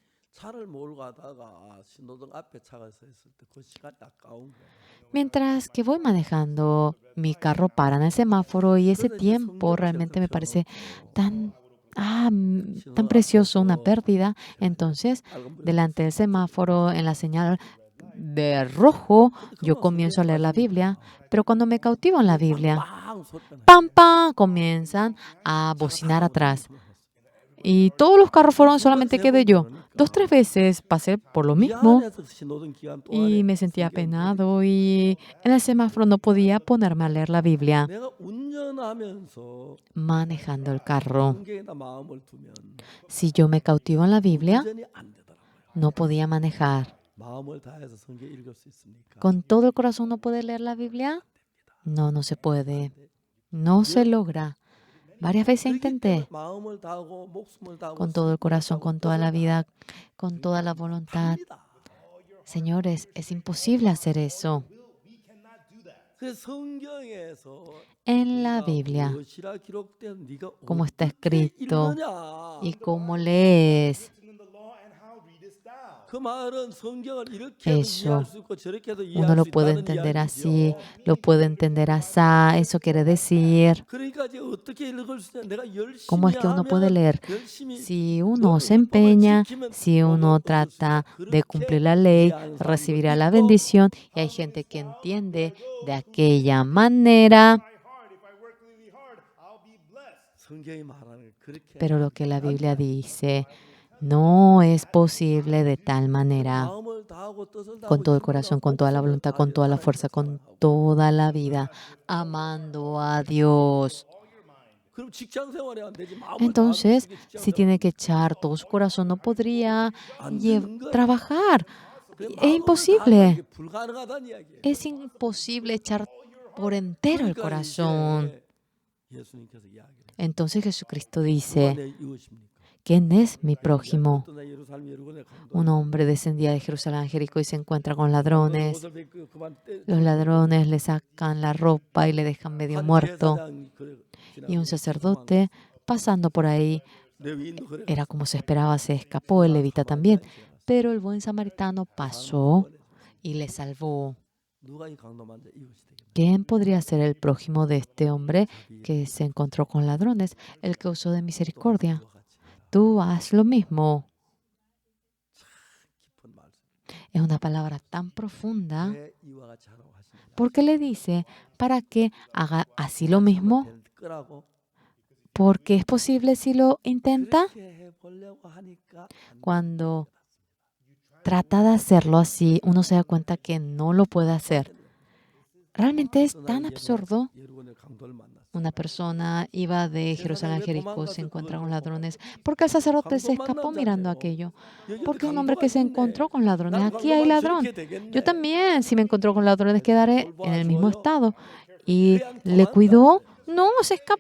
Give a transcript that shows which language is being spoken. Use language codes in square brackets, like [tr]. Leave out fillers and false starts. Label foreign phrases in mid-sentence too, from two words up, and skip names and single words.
[es] Mientras que voy manejando, mi carro para en el semáforo y ese tiempo realmente me parece tan precioso, una pérdida. Entonces, delante del semáforo, en la señal, de rojo, yo comienzo a leer la Biblia, pero cuando me cautivo en la Biblia, [ko] 빵 소리가 나. [es] ¡pam, pam! Comienzan a bocinar atrás. Y todos los carros fueron, solamente quedé yo. 2, 3 veces pasé por lo mismo [ko] 미안해서 신호등 기간 [es] y [ko] 동안에 [es] me sentía [ko] 성경 [es] apenado y en el semáforo no podía ponerme a leer la Biblia [ko] 내가 운전하면서 [es] manejando el carro. [ko] 성경에다 마음을 두면 [es] Si yo me cautivo en la Biblia, [ko] 운전이 안 되더라고요. [es] no podía manejar. [ko] 마음을 다해서 성경 읽을 수 있습니까? [es] ¿Con todo el corazón no puede leer la Biblia? No, no se puede. No se logra. Varias veces [ko] 그렇기 [es] intenté. [ko] 때문에 마음을 다하고 목숨을 다하고 [es] Con todo el corazón, con toda la vida, con toda la voluntad. [ko] 합니다. [es] Señores, es imposible hacer eso. [ko] 그래서 성경에서 [es] En la Biblia, [ko] 무엇이라 기록된 네가 [es] como está [ko] 어떻게 [es] escrito [ko] 읽느냐. [es] y cómo lees. [en] in the law and how readest thou? [ko] 그 말은 성경을 이렇게도 [es] Eso. [ko] 이해할 수 있고 저렇게도 [es] Uno [ko] 이해할 [es] lo [ko] 수 [es] puede [ko] 있다는 [es] entender así, [ko] 이야기죠. [es] lo puede entender así. Eso quiere decir, [ko] 그러니까 이제 어떻게 읽을 수 있냐? 내가 열심히 [es] ¿cómo es que uno puede [ko] 하면 [es] leer? [ko] 열심히 [es] Si uno se empeña, si uno trata de cumplir la ley, recibirá la bendición. Y hay gente que entiende de aquella manera. [en] My heart, if I work really hard, I'll be blessed. [ko] 성경이 말하는 그렇게 [es] Pero lo que la Biblia dice no es posible de tal manera. [ko] 마음을 다하고 뜻을 다하고 [es] Con todo el [ko] 힘을 [es] corazón, [ko] 다하고 [es] con toda la [ko] 목숨을 [es] voluntad, con toda la [ko] 다하여 [es] fuerza, con [ko] 살아가고. [es] toda la vida, amando a Dios. [ko] 그럼 직장 생활이 안 되지. 마음을 [es] Entonces, [ko] 다하고 직장 [es] si tiene que echar todo su corazón, no podría [ko] 안 되는 거야. [es] trabajar. [ko] 그래, [es] Es [ko] 마음을 다하는 [es] imposible. [ko] 게 불가능하다는 이야기예요. [es] Es imposible echar por entero el [ko] 그러니까 [es] corazón. [ko] 이제 예수님께서 이야기를 [es] Entonces Jesucristo [ko] 누가 [es] dice, [ko] 내 이웃입니까? [es] ¿quién es mi prójimo? [ko] 어떤 날 예루살렘 여리고에 강도가 [es] Un hombre descendía de Jerusalén a Jericó y se encuentra con ladrones. [ko] 옷을 벗고 그만 때- [es] Los ladrones le sacan la ropa y le dejan medio [ko] 한 [es] muerto. [ko] 제사장이 그래 [es] Y un [ko] 지나가고 [es] sacerdote, pasando por ahí, [ko] 레위인도 그래 [es] era como se esperaba, se escapó, el levita también. Pero el buen samaritano pasó y le salvó. [ko] 누가 이 강도만 이웃이 되겠나? [es] ¿Quién podría ser el prójimo de este hombre que se encontró con ladrones? El que usó de misericordia. [ko] 그와 같이 [es] Tú haz lo mismo. [ko] 깊은 말씀. [es] Es una palabra tan profunda [ko] 왜 이와 같이 하라고 하십니까? [es] porque le dice para que haga así lo mismo, [ko] 될 거라고 [es] porque es posible si lo intenta. [ko] 그렇게 해보려고 하니까 안 [es] Cuando trata de hacerlo así, uno se da cuenta que no lo puede hacer. Realmente es tan absurdo. [ko] 예루살렘 강도를 만났어. [es] Una persona iba de Jerusalén a Jericó, se encuentra con ladrones, porque el sacerdote se escapó mirando aquello. Porque un hombre que se encontró con ladrones, aquí hay ladrón. Yo también, si me encontró con ladrones, quedaré en el mismo estado. Y le cuidó, no, se escapó.